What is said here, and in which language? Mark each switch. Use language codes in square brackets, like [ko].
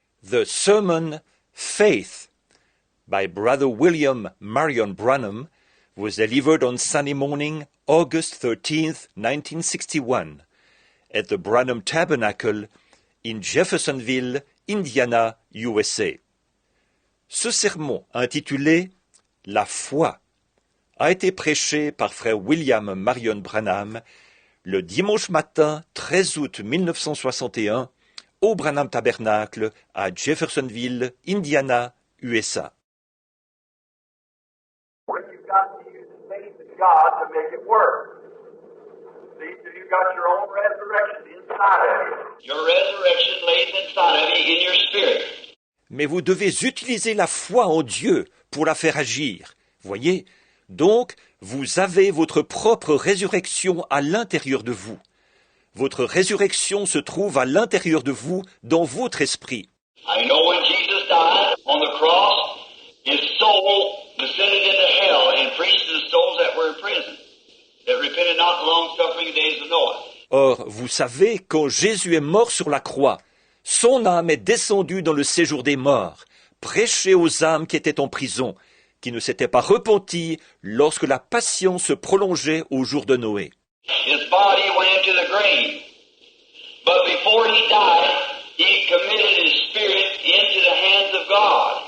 [en] The sermon Faith by Brother William Marion Branham was delivered on Sunday morning, August 13th, 1961, at the Branham Tabernacle in Jeffersonville, Indiana, USA. [fr] Ce sermon, intitulé « La foi », a été prêché par frère William Marion Branham le dimanche matin 13 août 1961 au Branham Tabernacle à Jeffersonville, Indiana, USA. [en] You've got to use the faith in God to make it work. See, so you've got your own resurrection inside of you. Your resurrection lays inside of you in your spirit. [fr] Mais vous devez utiliser la foi en Dieu pour la faire agir. Voyez, donc, vous avez votre propre résurrection à l'intérieur de vous. Votre résurrection se trouve à l'intérieur de vous, dans votre esprit. [en] I know when Jesus died on the cross, his soul descended into hell and preached to the souls that were in prison, that repented not the long-suffering days of Noah. [fr] Or, vous savez, quand Jésus est mort sur la croix, son âme est descendue dans le séjour des morts, prêcher aux âmes qui étaient en prison, qui ne s'étaient pas repenties lorsque la patience se prolongeait au jour de Noé. [en] His body went into the grave, but before he died, he committed his spirit into the hands of God.